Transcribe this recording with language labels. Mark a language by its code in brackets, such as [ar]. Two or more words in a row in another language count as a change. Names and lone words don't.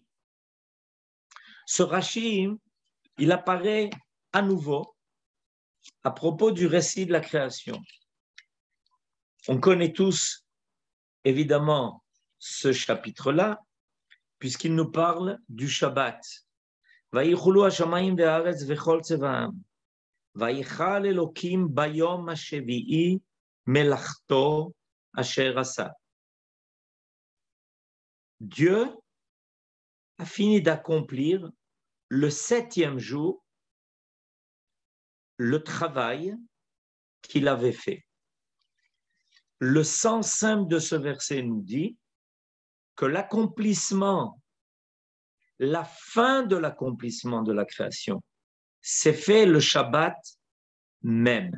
[fr] Ce Rashi, il apparaît à nouveau à propos du récit de la création. On connaît tous, évidemment, ce chapitre-là, puisqu'il nous parle du Shabbat. [he] ויחולו השמיים והארץ וכל צבאם, ויחל אלוקים ביום השביעי מלאכתו אשר עשה. [fr] Dieu a fini d'accomplir le 7e jour le travail qu'il avait fait. Le sens simple de ce verset nous dit que l'accomplissement, la fin de l'accomplissement de la création, s'est fait le Shabbat même.